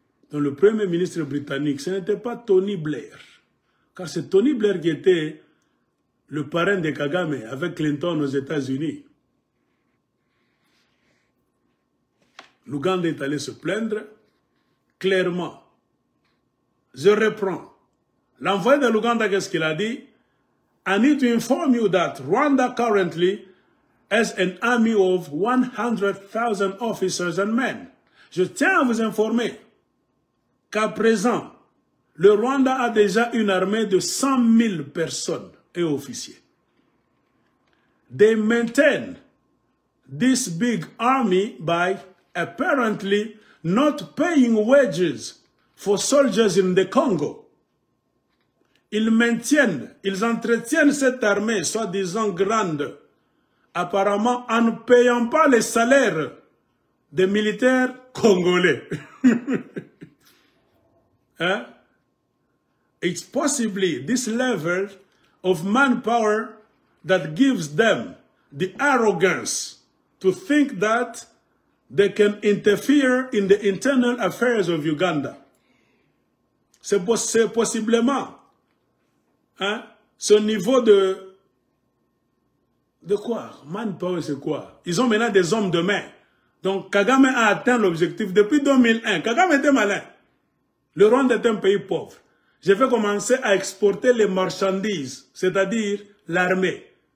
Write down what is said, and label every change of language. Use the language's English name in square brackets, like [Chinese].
[French] Donc le premier ministre britannique, ce n'était pas Tony Blair, car c'est Tony Blair qui était le parrain de Kagame avec Clinton aux États-Unis. L'Ouganda est allé se plaindre clairement. Je reprends. L'envoyé de l'Ouganda, qu'est-ce qu'il a dit? [English] I need to inform you that Rwanda currently has an army of 100,000 officers and men. [French] Je tiens à vous informer qu'à présent, le Rwanda a déjà une armée de 100 000 personnes et officiers. [English] They maintain this big army by apparently not paying wages for soldiers in the Congo. [French] Ils entretiennent cette armée, soi-disant grande, apparemment en ne payant pas les salaires des militaires congolais. Hein? [English] It's possibly this level of manpower that gives them the arrogance to think that they can interfere in the internal affairs of Uganda. [French] C'est possiblement hein, ce niveau de quoi? Manpower, c'est quoi? Ils ont maintenant des hommes de main. Donc Kagame a atteint l'objectif depuis 2001. Kagame était malin. Le Rwanda est un pays pauvre. Je vais commencer à exporter les marchandises, c'est-à-dire l'armée.